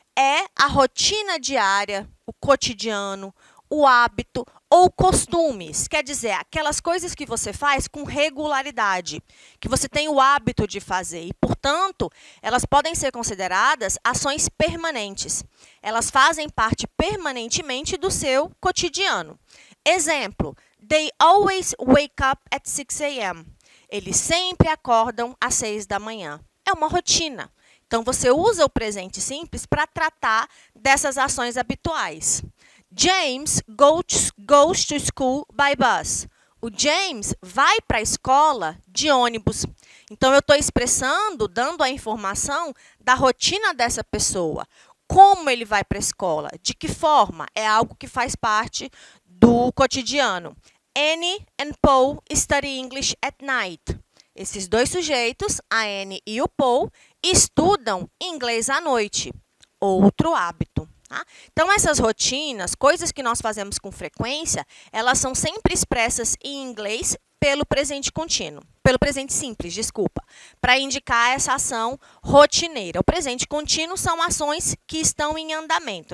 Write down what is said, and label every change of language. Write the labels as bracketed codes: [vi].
[pt] é a rotina diária, o cotidiano, o hábito ou costumes. Quer dizer, aquelas coisas que você faz com regularidade, que você tem o hábito de fazer e, portanto, elas podem ser consideradas ações permanentes. Elas fazem parte permanentemente do seu cotidiano. Exemplo, [en] they always wake up at 6 a.m. [pt] Eles sempre acordam às 6 da manhã. É uma rotina. Então, você usa o presente simples para tratar dessas ações habituais. [en] James goes to school by bus. [pt] O James vai para a escola de ônibus. Então, eu estou expressando, dando a informação da rotina dessa pessoa. Como ele vai para a escola? De que forma? É algo que faz parte do cotidiano. [en] Annie and Paul study English at night. [pt] Esses dois sujeitos, a Annie e o Paul, estudam inglês à noite. Outro hábito. Tá? Então, essas rotinas, coisas que nós fazemos com frequência, elas são sempre expressas em inglês pelo presente contínuo. Pelo presente simples, desculpa. Para indicar essa ação rotineira. O presente contínuo são ações que estão em andamento.